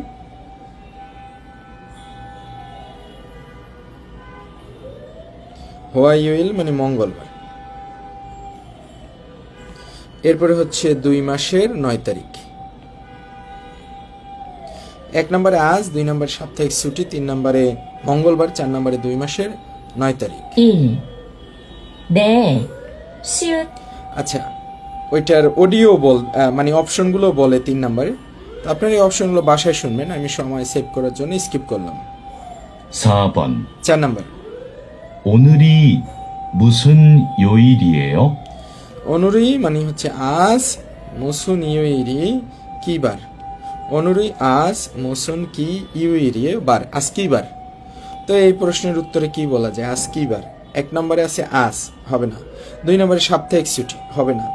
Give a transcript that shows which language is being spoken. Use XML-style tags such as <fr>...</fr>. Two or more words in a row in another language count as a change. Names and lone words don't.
<bn>হোয়াইউইল মানে মঙ্গলবার। এরপরে হচ্ছে 2 মাসের 9 তারিখ। 1 নম্বরে আজ, 2 নম্বরে সাপ্তাহিক ছুটি, 3 নম্বরে মঙ্গলবার, 4 নম্বরে 2 মাসের 9 তারিখ। 1.</bn> <ko>네. 시읒.</ko> <bn>আচ্ছা ওইটার অডিও মানে অপশনগুলো বলে 3 নম্বরে। তো আপনার এই অপশনগুলো বাসায় শুনবেন, আমি সময় সেভ করার জন্য স্কিপ করলাম।</bn> <ko>4번</ko> <bn>4 নম্বর</bn> <ko>오늘이 무슨 요일이에요?</ko> <bn>অনুরি মানে হচ্ছে আজ,</bn> <ko>무슨 요일이</ko> <bn>কি বার, অনুরি আজ, মুসুন কি ইউইরি বার, আজ কি বার। তো এই প্রশ্নের উত্তরে কি বলা যায়? আজ কি বার। 1 নম্বরে আছে আজ, হবে না। 2 নম্বরে সাপ্তাহিক ছুটি, হবে না।</bn>